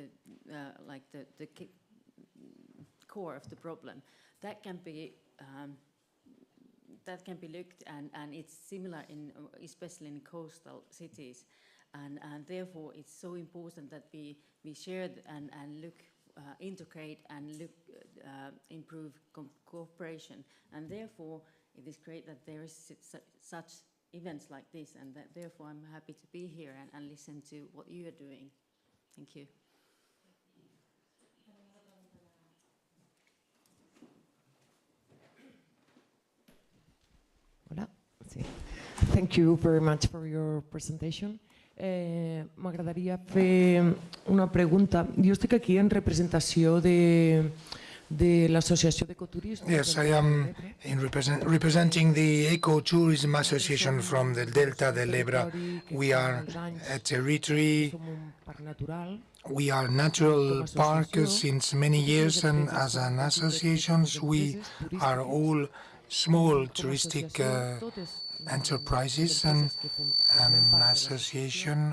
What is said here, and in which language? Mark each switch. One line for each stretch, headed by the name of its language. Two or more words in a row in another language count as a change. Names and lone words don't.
English: core of the problem, that can be looked, and it's similar especially in coastal cities, and therefore it's so important that we share and look. Integrate and improve cooperation, and therefore it is great that there is such events like this, and that therefore I'm happy to be here and listen to what you are doing. Thank you.
Catalan: Hola. Sí.
English: Thank you very much for your presentation.
Catalan: M'agradaria fer una pregunta. Jo estic aquí en representació de l'Associació d'Ecoturisme.
English: Yes, I am representing the Ecotourism Association from the Delta del Ebro. We are a territory. We are a natural park since many years, and as an association, we are all small touristic enterprises and an association.